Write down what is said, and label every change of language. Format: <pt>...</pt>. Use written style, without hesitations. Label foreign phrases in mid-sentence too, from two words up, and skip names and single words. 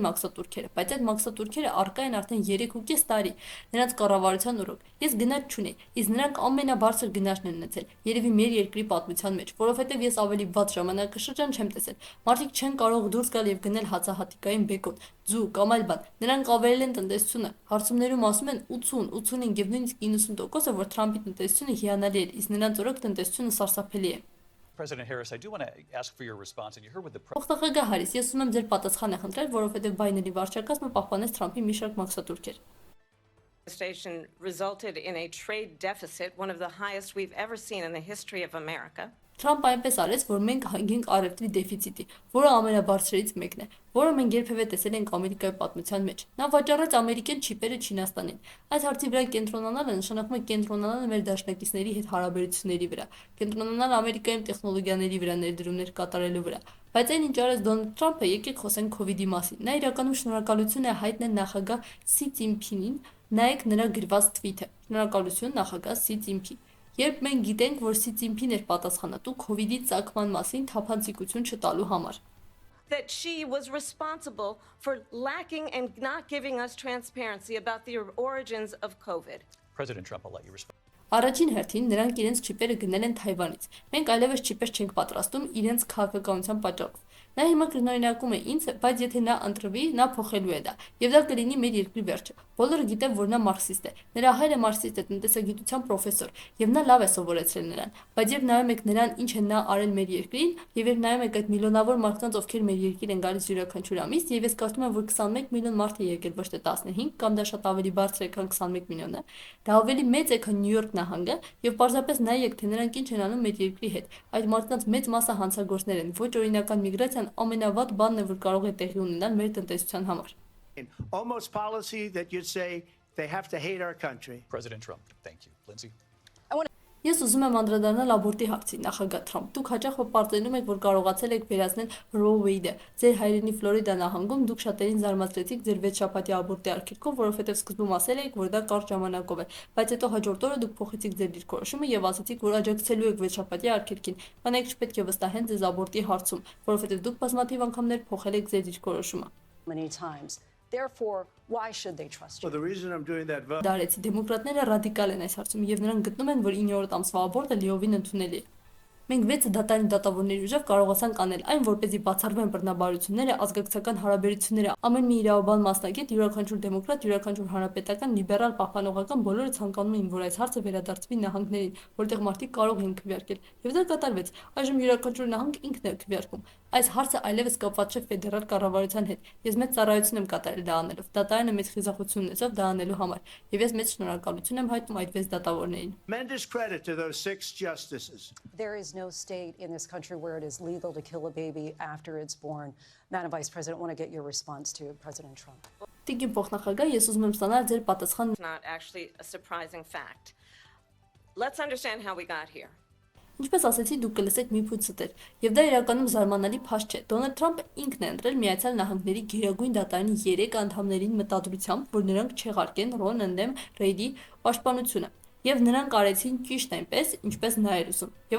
<hy>մաքսատուրքերը, բայց այդ մաքսատուրքերը առկա են արդեն 3.5 տարի։ Նրանց կառավարության օրոք։ Ես գնաճ չունեի, իսկ նրանք ամենաբարձր գնաճն են ունեցել։ Երևի մեր երկրի պատմության մեջ, որովհետեւ ես ավելի վատ ժամանակաշրջան չեմ տեսել։ Մարդիկ չեն կարող դուրս գալ եւ գնել հացահատիկային բեկոն, ձու կամ այլ բան։ Նրանք ավերել են տնտեսությունը։ Հարցումներում ասում են 80, 85 եւ նույնիսկ 90%-ը, որ Թրամփի տնտեսությունը հիանալի է, իսկ նրանց օրոք տնտեսությունը սարսափելի է։</hy> <en>President Harris, I do want to ask for your response, and you heard what the</en> <hy>Փոխնախագահ Հարիս, ես ուզում եմ ձեր պատասխանը խնդրել, որովհետեւ Բայդենի վարչակազմը պահպանեց Թրամփի մի շարք մաքսատուրքեր։</hy> <en>Resulted in a trade deficit, one of the highest we've ever seen in the history of America.</en> <hy>Թրամփը այնպես արեց, որ մենք հանգենք առևտրի դեֆիցիտի, որը ամենաբարձրերից մեկն է, որը մենք երբևէ տեսել ենք Ամերիկայի պատմության մեջ։ Նա վաճառեց ամերիկյան չիպերը Չինաստանին։ Այս հարցի վրա կենտրոնանալը նշանակում է կենտրոնանալ մեր դաշնակիցների հետ հարաբերությունների վրա, կենտրոնանալ Ամերիկայում տեխնոլոգիաների վրա ներդրումներ կատարելու վրա։ Բայց այն ինչ արեց Դոնալդ Թրամփը, եկեք խոսենք COVID-ի մասին։ Նա իրականում շնորհակալություն է հայտնել նախագահ Սի Ցինփինին, նայեք նրա գրված թվիթը։ Շնորհակալություն նախագահ Սի Ցինփին։ Երբ մենք գիտենք, որ Սի Ցինփին էր պատասխանատու COVID-ի ծագման մասին թափանցիկություն չտալու համար։</hy> <en>That she was responsible for lacking and not giving us transparency about the origins of COVID. President Trump, I'll let you respond.</en> <hy>Առաջին հերթին նրանք իրենց չիպերը գնել են Թայվանից։ Մենք այլևս չիպեր չենք պատրաստում իրենց քաղաքականության պատճառով։ Նա հիմա կրկնօրինակում է ինձ, բայց եթե նա ընտրվի, նա փոխելու է դա։ Եվ դա կլինի մեր երկրի վերջը։ Բոլորը գիտեն, որ նա մարքսիստ է։ Նրա հայրը մարքսիստ է, տնտեսագիտության պրոֆեսոր, եւ նա լավ է սովորեցրել նրան։ Բայց երբ նայում եք նրան, ինչ է նա արել մեր երկրին, եւ երբ նայում եք այդ միլիոնավոր մարդկանց, ովքեր մեր երկիր են գալիս յուրաքանչյուր ամիս, եւ ես կարծում եմ, որ 21 միլիոն մարդ է եկել, ոչ թե 15, կամ դա շատ ավելի բարձր է, քան 21 միլիոնը, դա ավելի մեծ է, քան Նյու Յորք նահանգը, եւ պարզապես նայեք, թե նրանք ինչ են անում մեր երկրի հետ։ Այդ մարդկանց մեծ մասը հանցագործներ են։ Ոչ օրինական միգրացիան ամենավատ բանն է, որ կարող է տեղի ունենալ մեր տնտեսության համար։</hy> <en>Almost policy that you'd say they have to hate our country. President Trump, thank you. Lindsay?</en> <hy>Ես ուզում եմ անդրադառնալ աբորտի հարցին, նախագահ Թրամփ։ Դուք հաճախ պարզենում եք, որ կարողացել եք վերացնել Roe Wade-ը։ Ձեր հայրենի Ֆլորիդա նահանգում դուք շատերին զարմացրեցիք ձեր 6 շաբաթյա աբորտի արգելքով, որովհետև սկզբում ասել էիք, որ դա կարճ ժամանակով է, բայց հետո հաջորդ օրը դուք փոխեցիք ձեր դիրքորոշումը եւ ասացիք, որ աջակցելու եք 6 շաբաթյա արգելքին։ Կանայք չպետք է վստահեն ձեզ աբորտի հարցում, որովհետև դուք բազմաթիվ անգամներ փոխել եք ձեր դիրքորոշումը։</hy> <en>Many times. Therefore, why should they trust you? Well, the reason I'm doing that vote.</en> <hy>Դարեցի դեմոկրատները ռադիկալ են այս հարցում եւ նրանք գտնում են, որ 9-րդ ամսվա աբորտը լիովին ընդունելի է։ Մենք 6 դատարանի դատավորների ուժով կարողացանք անել այն, որպեսզի բացառվեն բռնաբարությունները, ազգակցական հարաբերությունները, ամեն մի իրավաբան մասնագետ, յուրաքանչյուր դեմոկրատ, յուրաքանչյուր հանրապետական, լիբերալ, պահպանողական բոլորը ցանկանում էին, որ այս հարցը վերադարձվի նահանգներին, որտեղ մարդիկ կարող են քվեարկել։ Եվ դա կատարվեց։ Այժմ յուրաքանչյուր նահանգ ինքն է քվեարկում։ Այս հարցը այլևս կապված չէ ֆեդերալ կառավարության հետ։ Ես մեծ ծառայություն եմ կատարել դա անելով։ Դատարանը մեծ խիզախություն ունեցավ դա անելու համար։ Եվ ես մեծ շնորհակալություն եմ հայտնում այդ 6 դատավորներին։</hy> <en>Tremendous credit to those 6 justices. There is no state in this country where it is legal to kill a baby after it's born. Madam Vice President, I want to get your response to President Trump.</en> <hy>Տիկին փոխնախագահ, ես ուզում եմ ստանալ ձեր պատասխան։</hy> <en>It's not actually a surprising fact. Let's understand how we got here.</en> <hy>Ինչպես ասեցի, դուք կլսեք մի փույթ ստեր, եւ դա իրականում զարմանալի փաստ չէ։ Դոնալդ Թրամփը ինքն է ընտրել Միացյալ Նահանգների Գերագույն դատարանի 3 անդամներին մտադրությամբ, որ նրանք չեղարկեն Ռոն ընդդեմ Ռեյդի պաշտպանությունը։ Եվ նրանք արեցին ճիշտ այնպես, ինչպես նա էր ուզում։ Եվ</hy>